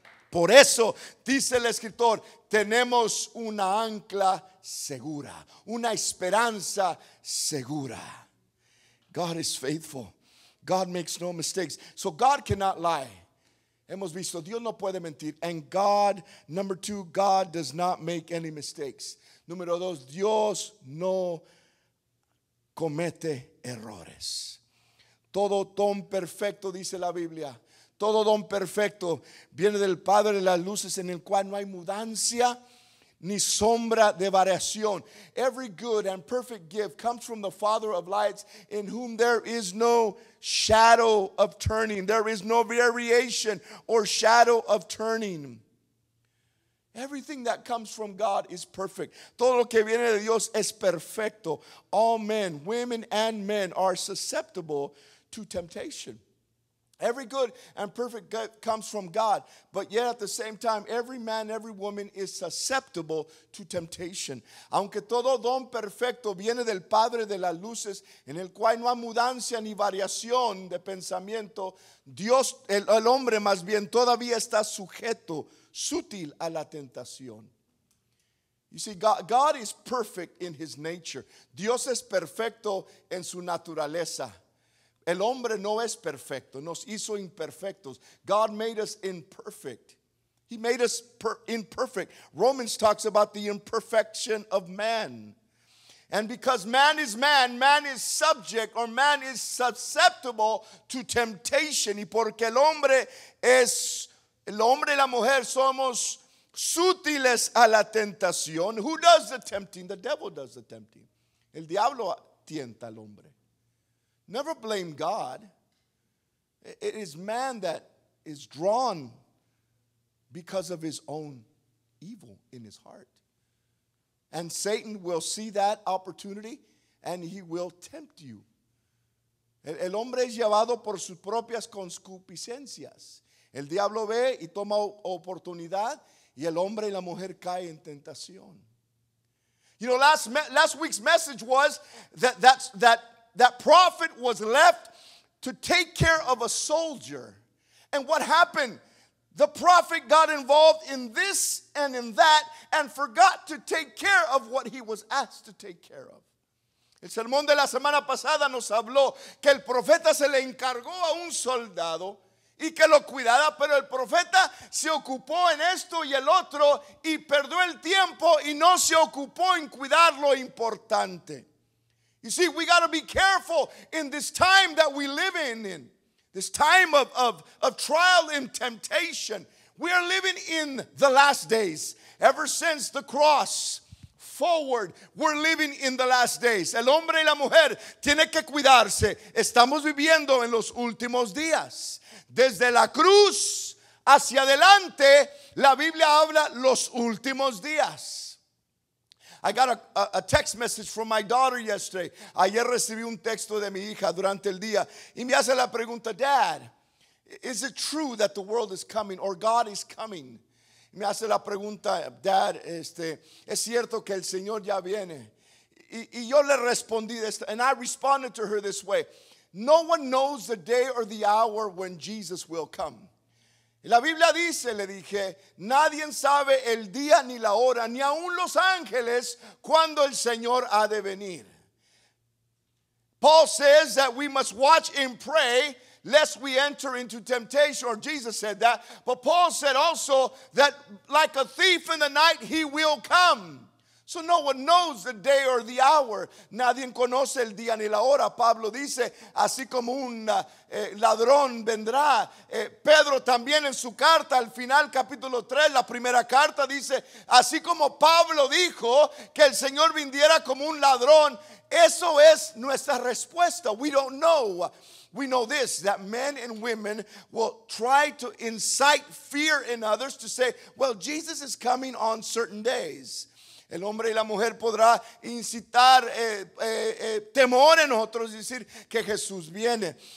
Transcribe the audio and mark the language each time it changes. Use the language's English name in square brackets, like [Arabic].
[Spanish] Por eso dice el escritor, tenemos una ancla segura, una esperanza segura. [English] God is faithful. God makes no mistakes. So God cannot lie. [Spanish] Hemos visto, Dios no puede mentir. [English] And God, number two, God does not make any mistakes. [Spanish] Número dos, Dios no comete errores. Todo don perfecto, dice la Biblia, todo don perfecto viene del Padre de las luces, en el cual no hay mudancia ni sombra de variación. [English] Every good and perfect gift comes from the Father of lights, in whom there is no shadow of turning. There is no variation or shadow of turning. Everything that comes from God is perfect. [Spanish] Todo lo que viene de Dios es perfecto. [English] All men, women, and men are susceptible to temptation. Every good and perfect gift comes from God, but yet at the same time, every man, every woman is susceptible to temptation. [Spanish] Aunque todo don perfecto viene del Padre de las luces, en el cual no hay mudancia ni variación de pensamiento, Dios, el hombre más bien, todavía está sujeto, sutil a la tentación. [English] You see, God is perfect in His nature. [Spanish] Dios es perfecto en su naturaleza. El hombre no es perfecto, nos hizo imperfectos. [English] God made us imperfect. He made us imperfect. Romans talks about the imperfection of man. And because man is subject, or man is susceptible to temptation. [Spanish] Y porque el hombre y la mujer somos sutiles a la tentación. [English] Who does the tempting? The devil does the tempting. [Spanish] El diablo tienta al hombre. [English] Never blame God. It is man that is drawn because of his own evil in his heart. And Satan will see that opportunity and he will tempt you. [Spanish] El hombre es llevado por sus propias concupiscencias. El diablo ve y toma oportunidad, y el hombre y la mujer caen en tentación. [English] You know, last week's message was that prophet was left to take care of a soldier. And what happened? The prophet got involved in this and in that and forgot to take care of what he was asked to take care of. [Spanish] El sermón de la semana pasada nos habló que el profeta se le encargó a un soldado y que lo cuidara, pero el profeta se ocupó en esto y el otro y perdió el tiempo y no se ocupó en cuidar lo importante. [English] You see, we got to be careful in this time that we live in this time of trial and temptation. We are living in the last days. Ever since the cross forward, we're living in the last days. [Spanish] El hombre y la mujer tienen que cuidarse. Estamos viviendo en los últimos días. Desde la cruz hacia adelante, la Biblia habla los últimos días. [English] I got a text message from my daughter yesterday. [Spanish] Ayer recibí un texto de mi hija durante el día y me hace la pregunta, [English] Dad, is it true that the world is coming or God is coming? [Spanish] Me hace la pregunta, Dad, es cierto que el Señor ya viene. Y yo le respondí, [English] and I responded to her this way. No one knows the day or the hour when Jesus will come. [Spanish] Y la Biblia dice, le dije, nadie sabe el día ni la hora, ni aun los ángeles, cuando el Señor ha de venir. [English] Paul says that we must watch and pray lest we enter into temptation, or Jesus said that. But Paul said also that like a thief in the night, he will come. So no one knows the day or the hour. [Spanish] Nadie conoce el día ni la hora. Pablo dice, así como un ladrón vendrá. Pedro también en su carta, al final capítulo 3, la primera carta dice, así como Pablo dijo que el Señor viniera como un ladrón. Eso es nuestra respuesta. [English] We don't know. We know this, that men and women will try to incite fear in others to say, well, Jesus is coming on certain days. [Spanish] El hombre y la mujer podrá incitar temor en otros y decir que Jesús viene.